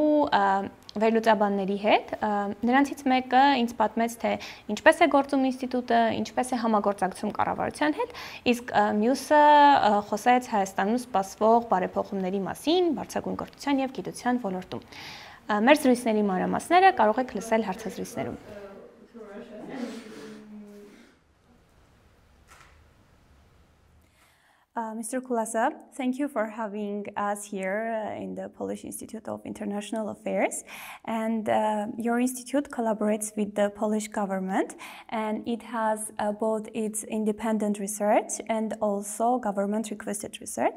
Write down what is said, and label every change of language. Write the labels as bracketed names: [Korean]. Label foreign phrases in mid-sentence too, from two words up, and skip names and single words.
[Armenian] վերլուծաբանների հետ։ Նրանցից մեկը ինձ պատմեց, թե ինչպես է գործում ինստիտուտը, ինչպես է համագործակցում կառավարության հետ, իսկ մյուսը խոսեց Հայաստանում սպասվող բարեփոխումների մասին, բարձրագույն կրթության եւ գիտության ոլորտում։ Մեր զրույցների մանրամասները կարող եք լսել հարցազրույցներում։ Mr. [English] Kulesa, thank you for having us here in the Polish Institute of International Affairs. And your institute collaborates with the Polish government, and it has both its independent research and also government-requested research.